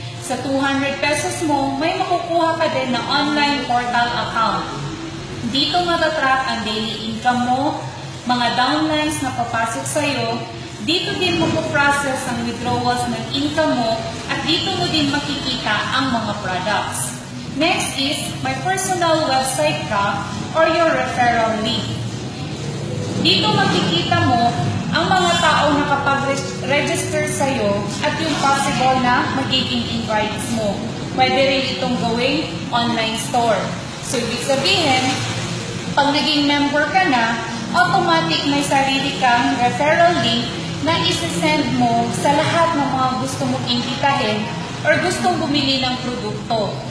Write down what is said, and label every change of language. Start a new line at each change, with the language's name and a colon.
Filipino: Sa 200 pesos mo, may makukuha ka din na online portal account. Dito matatrack ang daily income mo, mga downlines na papasok sa'yo. Dito din mapoprocess ang withdrawals ng income mo at dito mo din makikita ang mga products.
English: Next is my personal website ka or your referral link.
Filipino: Dito makikita mo ang mga tao na kapag-register sa'yo at yung possible na magiging invites mo. Pwede rin itong gawing online store. So, ibig sabihin, pag naging member ka na, automatic may sarili kang referral link na isi-send mo sa lahat ng mga gusto mong imbitahin or gustong bumili ng produkto.